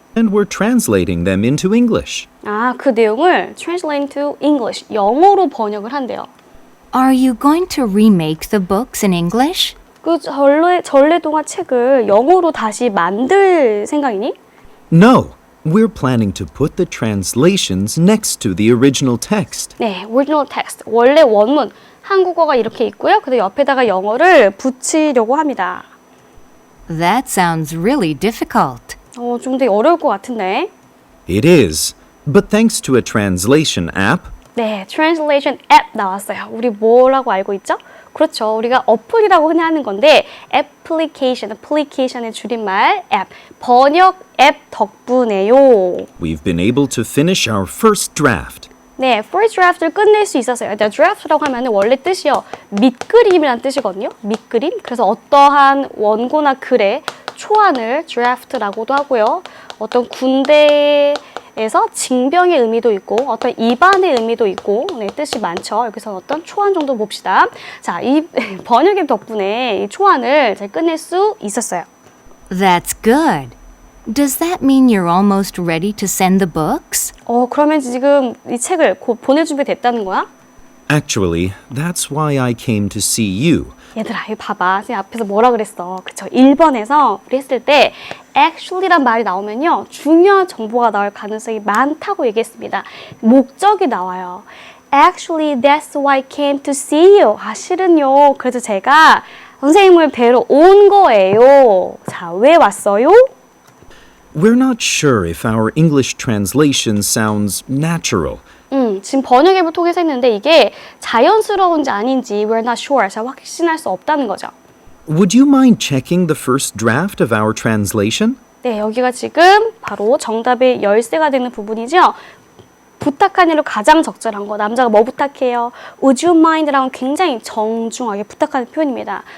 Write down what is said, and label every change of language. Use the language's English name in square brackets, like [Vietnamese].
[English] and we're translating them into English. [Korean] 아, 그 내용을 [English] translate to English, [Korean] 영어로 번역을 한대요. [English] Are you going to remake the books in English? [Korean] 그 전래동화 책을 영어로 다시 만들 생각이니? [English] No, we're planning to put the translations next to the original text. [Korean] 네, original text, 원래 원문, 한국어가 이렇게 있고요. 근데 옆에다가 영어를 붙이려고 합니다. [English] That sounds really difficult. [Korean] 좀 되게 어려울 것 같은데. [English] It is, but thanks to a translation app, [Korean] 네, translation app 나왔어요. 우리 뭐라고 알고 있죠? 그렇죠. 우리가 어플이라고 흔히 하는 건데 application의 줄임말 app, 번역 앱 덕분에요. [English] we've been able to finish our first draft. [Korean] 네, first draft를 끝낼 수 있었어요. draft라고 하면 원래 뜻이요. 밑그림이란 뜻이거든요. 밑그림. 그래서 어떠한 원고나 글의 초안을 draft라고도 하고요. 어떤 군대에서 징병의 의미도 있고 어떤 입안의 의미도 있고 네, 뜻이 많죠. 여기서 어떤 초안 정도 봅시다. 자, 이 번역앱 덕분에 이 초안을 잘 끝낼 수 있었어요. [English] That's good. Does that mean you're almost ready to send the books? [Korean] 그러면 지금 이 책을 곧 보낼 준비 됐다는 거야? [English] Actually, that's why I came to see you. [Korean] 얘들아, 이거 봐봐. 지금 앞에서 뭐라 그랬어? 그쵸? 1번에서 우리 했을 때 actually란 말이 나오면요. 중요한 정보가 나올 가능성이 많다고 얘기했습니다. 목적이 나와요. [English] Actually, that's why I came to see you. [Korean] 아, 실은요. 그래서 제가 선생님을 뵈러 온 거예요. 자, 왜 왔어요? [English] We're not sure if our English translation sounds natural. [Korean] 지금 번역 앱을 통해서 했는데 이게 자연스러운지 아닌지 [English] we're not sure. [Korean] 잘 확신할 수 없다는 거죠. [English] Would you mind checking the first draft of our translation? [Korean] 네, 여기가 지금 바로 정답의 열쇠가 되는 부분이죠. 부탁한 일로 가장 적절한 거. 남자가 뭐 부탁해요? [English] Would you mind [Korean] 라는 굉장히 정중하게 부탁하는 표현입니다.